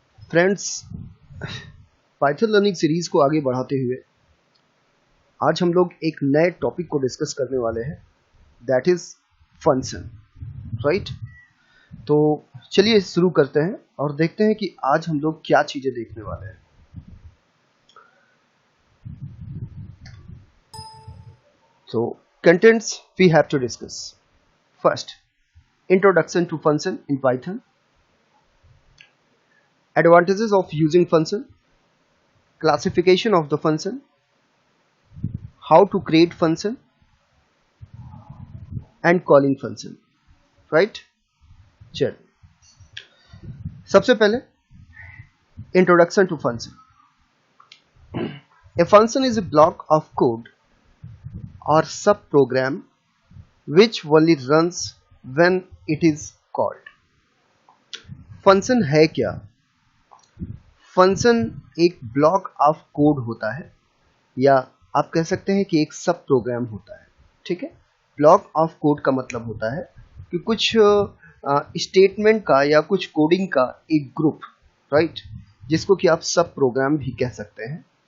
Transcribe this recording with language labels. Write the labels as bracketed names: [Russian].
[Hindi] Friends, Python learning series को आगे बढ़ाते हुए आज हम लोग एक नए टॉपिक को डिस्कस करने वाले हैं, [English] that is function, [Hindi] राइट। तो चलिए शुरू करते हैं और देखते हैं कि आज हम लोग क्या चीजें देखने वाले हैं। [English] So contents we have to discuss. First, introduction to function in Python, advantages of using function, classification of the function, how to create function and calling function, right? [Hindi] चलिए सबसे पहले [English] introduction to function. A function is a block of code or subprogram which only runs when it is called. [Hindi] Function है क्या? Function एक block of code होता है, या आप कह सकते हैं कि एक सब प्रोग्राम होता है। ठीक है, ब्लॉक ऑफ कोड का मतलब होता है कि कुछ स्टेटमेंट का या कुछ कोडिंग का एक ग्रुप, राइट, जिसको कि आप सब प्रोग्राम भी कह सकते हैं।